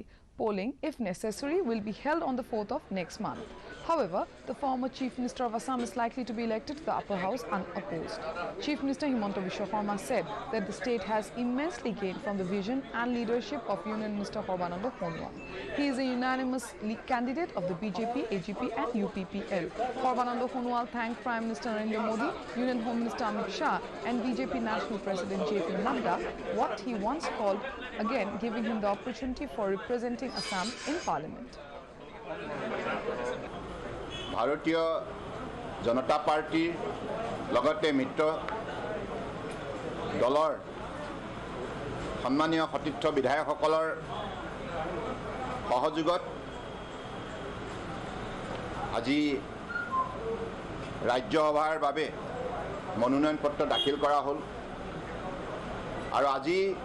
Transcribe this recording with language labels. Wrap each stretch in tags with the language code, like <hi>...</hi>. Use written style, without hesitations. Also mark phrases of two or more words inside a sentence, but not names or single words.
<en>Polling, if necessary, will be held on the 4th of next month. However, the former Chief Minister of Assam is likely to be elected to the upper house unopposed. Chief Minister Himanta Biswa Sarma said that the state has immensely gained from the vision and leadership of Union Minister Sarbananda Sonowal. He is a unanimous candidate of the BJP, AGP and UPPL. Sarbananda Sonowal thanked Prime Minister Narendra Modi, Union Home Minister Amit Shah and BJP National President JP Nadda, what he once called, again giving him the opportunity for representing Assam in Parliament.</en> <as>ভাৰতীয় জনতা পাৰ্টিৰ লগতে মিত্ৰ দলৰ সন্মানীয় সতীৰ্থ বিধায়কসকলৰ সহযোগত আজি ৰাজ্যসভাৰ বাবে মনোনয়ন পত্ৰ দাখিল কৰা হ'ল আৰু আজি</as>